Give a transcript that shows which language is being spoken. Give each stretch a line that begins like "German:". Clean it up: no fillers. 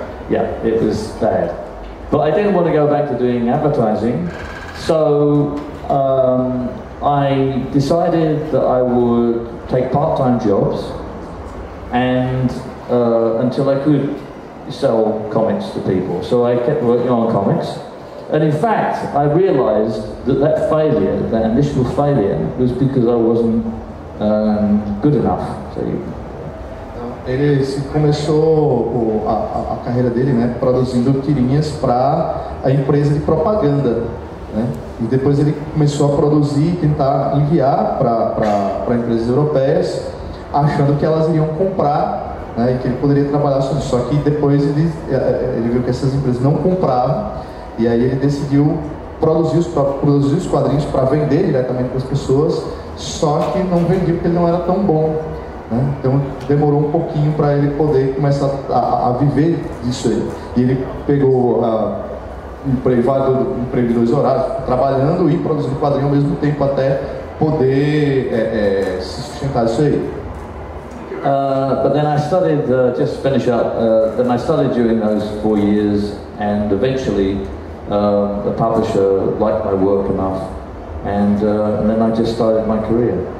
English: Yeah, it was bad. But I didn't want to go back to doing advertising, so I decided that I would take part-time jobs and until I could sell comics to people. So I kept working on comics, and in fact I realized that failure, that initial failure, was because I wasn't good enough. So
Portuguese: ele começou a carreira dele, né, produzindo tirinhas para a empresa de propaganda, né, e depois ele começou a produzir e tentar enviar para empresas europeias, achando que elas iriam comprar, né, e que ele poderia trabalhar sobre isso. Só que depois ele viu que essas empresas não compravam, e aí ele decidiu produzir os quadrinhos para vender diretamente para as pessoas, só que não vendia porque ele não era tão bom. Então demorou um pouquinho para ele poder começar a viver disso aí. E ele pegou um emprego de 2 horários, trabalhando e produzindo quadrinho ao mesmo tempo até poder se sustentar disso aí.
English: But then I studied, just to finish up, then I studied during those 4 years, and eventually the publisher liked my work enough, and then I just started my career.